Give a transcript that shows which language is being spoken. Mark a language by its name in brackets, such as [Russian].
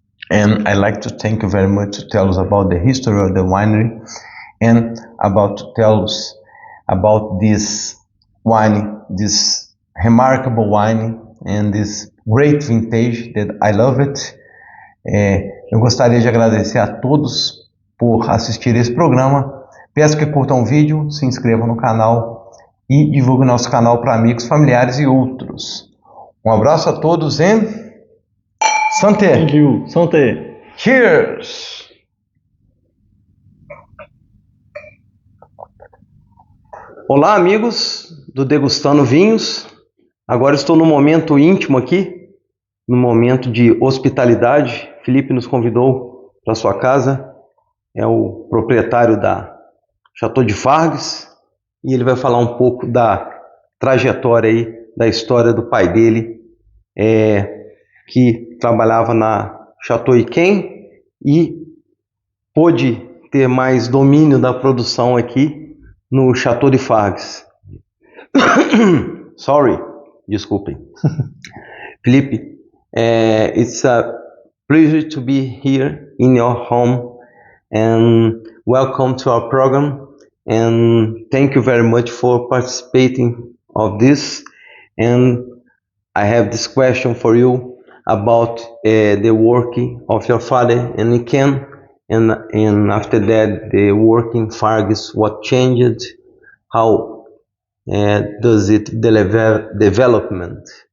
[English] And I'd like to thank you very much to tell us about the history of the winery and to tell us about this wine, this remarkable wine and this great vintage that I love it. [Portuguese] Eu gostaria de agradecer a todos por assistir esse programa. Peço que curtam o vídeo, se inscrevam no canal e divulguem nosso canal para amigos, familiares e outros. Um abraço a todos e santé! [English] Thank you. Santé! Cheers! [Portuguese] Olá, amigos do Degustando Vinhos. Agora estou no momento íntimo aqui, no momento de hospitalidade. Felipe nos convidou para sua casa. É o proprietário da Château de Fargues e ele vai falar um pouco da trajetória aí, da história do pai dele, que trabalhava na Château Yquem e pôde ter mais domínio da produção aqui no Château de Fargues. [English] Sorry, [Portuguese] desculpem. [English] Felipe, it's a pleasure to be here in your home and welcome to our program and thank you very much for participating of this. And I have this question for you about the working of your father in Yquem, and after that the work in Fargues, what changed, how does it development?